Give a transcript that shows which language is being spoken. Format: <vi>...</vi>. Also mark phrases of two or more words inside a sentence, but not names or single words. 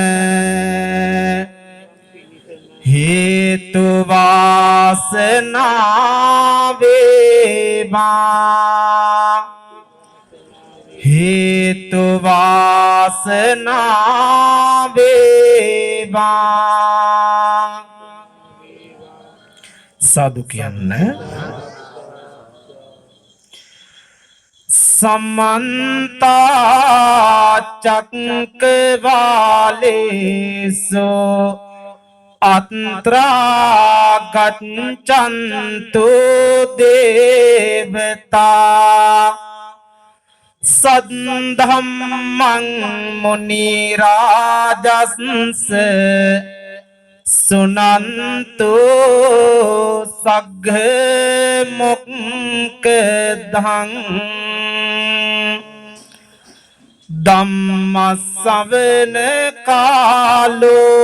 <si>හේතු වාසනා වේවා හේතු වාසනා වේවා साधु කියන්න समन्ता</si> <pi>चक्रवालेषु अत्रा गच्छन्तु देवता सद्धम्मं मुनिराजस्स सुनन्तु सघ्घ मुक्कधं धम्म सवन कालो</pi>